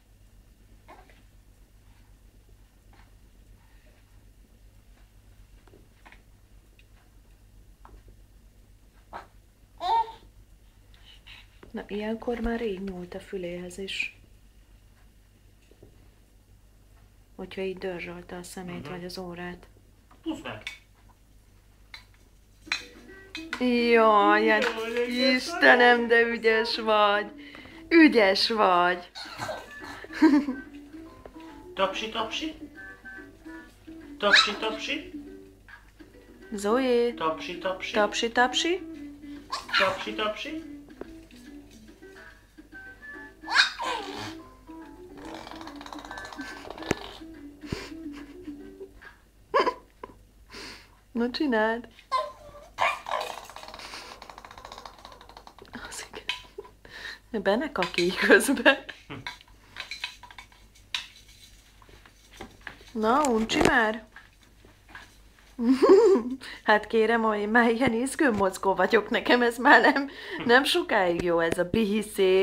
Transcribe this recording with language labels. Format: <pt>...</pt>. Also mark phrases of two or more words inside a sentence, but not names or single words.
<hu>Na, ilyenkor már rég nyúlt a füléhez is. Hogyha így dörzsölte a szemét vagy az órát. Húzd meg! Jaj, hát Istenem, de ügyes vagy. Ügyes vagy. Tapsi, tapsi. Tapsi, tapsi. Zoé, Tapsi, tapsi. tapsi, tapsi. Tapsi, tapsi. Na, csináld. Az igen. Benne kakíj közben. Na, uncsi már. Hát kérem, hogy én már ilyen izgőmozgó vagyok, nekem ez már nem sokáig jó ez a pihiszék.</hu>